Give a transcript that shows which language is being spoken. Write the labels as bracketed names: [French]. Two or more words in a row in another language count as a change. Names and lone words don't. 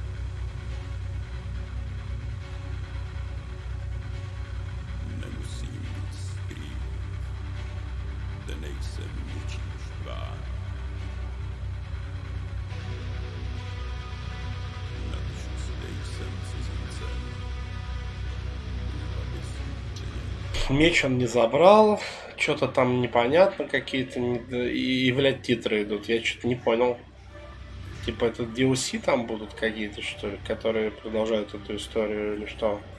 [Czech] Nemusím nic skrývat, zde nejsem ničím štván. Navíc nejsem cizincem. [Russian] Меч он не забрал, что-то там непонятно, какие-то, и, блядь, титры идут, я что-то не понял. Типа это DLC там будут какие-то, что ли, которые продолжают эту историю или что?